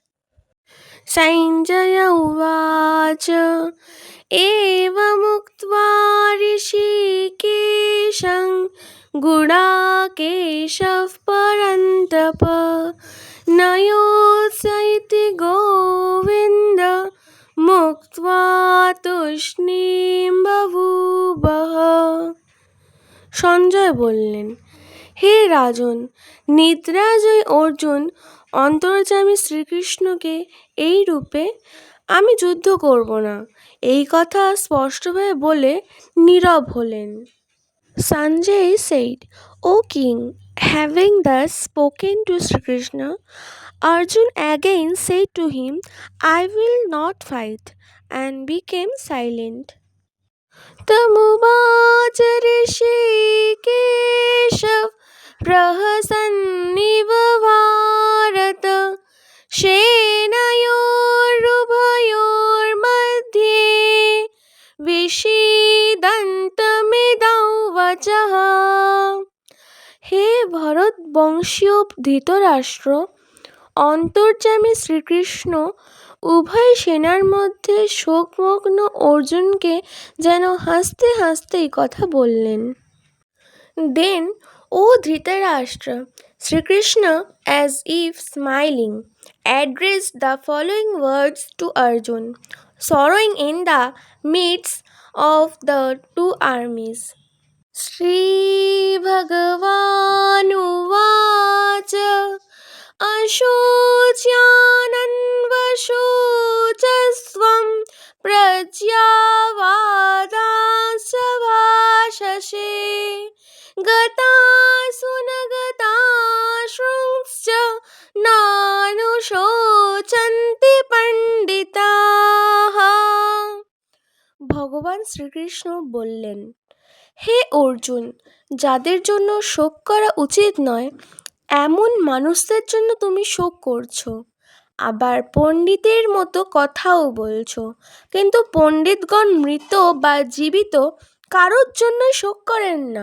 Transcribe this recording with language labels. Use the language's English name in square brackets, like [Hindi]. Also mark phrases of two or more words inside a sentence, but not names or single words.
[Sanskrit] सञ्जय उवाच एवमुक्त्वा ऋषिकेशं गुडाकेशः परन्तप नयोत्स इति गोविन्द मुक्त्वा तूष्णीं बभूवः। [Bangla] সঞ্জয় বললেন, হে রাজন, নিদ্রাজয় অর্জুন অন্তর্যামী শ্রীকৃষ্ণকে এই রূপে আমি যুদ্ধ করব না এই কথা স্পষ্টভাবে বলে নীরব হলেন। [English] Sanjay said, O king, having thus spoken to Sri Krishna, Arjun again said to him, I will not fight, and became silent. [Sanskrit] तमुवाच ऋषिकेशः प्रहसन्निव भारत सेनयोरुभयोर्मध्ये विषीदन्तमिदौ वचः। [Bangla] হে ভরত বংশীয় ধৃতরাষ্ট্র, অন্তর্যামী শ্রীকৃষ্ণ উভয় সেনার মধ্যে শোকমগ্ন অর্জুনকে যেন হাসতে হাসতে এই কথা বললেন। [English] Then, O Dhritarashtra, Sri Krishna, as if smiling, addressed the following words to Arjun, sorrowing in the midst of the two armies. [Sanskrit] श्रीभगवानुवाच अशोच्यानन्वशोचस्त्वं प्रज्ञावादांश्च भाषसे गतासु न गताश्रुंश्च नानुशोचन्ति পণ্ডিতাः। [Bangla] ভগবান শ্রীকৃষ্ণ বললেন, হে অর্জুন, যাদের জন্য শোক করা উচিত নয় এমন মানুষদের জন্য তুমি শোক করছো, আবার পণ্ডিতের মতো কথাও বলছো, কিন্তু পণ্ডিতগণ মৃত বা জীবিত কারোর জন্য শোক করেন না।